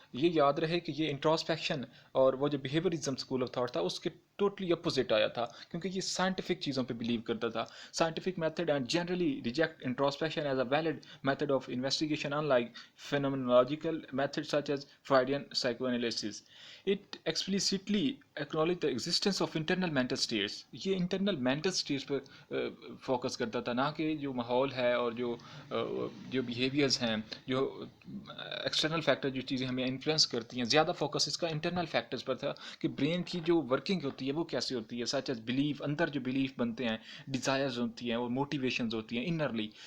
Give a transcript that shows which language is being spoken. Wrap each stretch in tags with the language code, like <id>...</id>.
<ur>یہ یاد رہے کہ یہ انٹراسپیکشن اور وہ جو بیہیویئرزم اسکول آف تھاٹ تھا اس کے ٹوٹلی اپوزٹ آیا تھا, کیونکہ یہ سائنٹیفک چیزوں پہ بلیو کرتا تھا.</ur> <en>Scientific method and generally reject introspection as a valid method of investigation in like phenomenological methods such as Freudian psychoanalysis. It explicitly acknowledged the existence of internal mental states.</en> <ur>یہ internal mental states پر focus کرتا تھا, نہ کہ جو ماحول ہے اور جو بیہیویئرز ہیں, جو ایکسٹرنل فیکٹر جو چیزیں ہمیں انفلوئنس کرتی ہیں. زیادہ فوکس اس کا انٹرنل فیکٹرز پر تھا کہ برین کی جو ورکنگ ہوتی ہے وہ کیسے ہوتی ہے, سچ ایز بلیف, اندر جو بلیف بنتے ہیں, ڈیزائرز ہوتی ہیں اور موٹیویشنز ہوتی ہیں انرلی.</ur>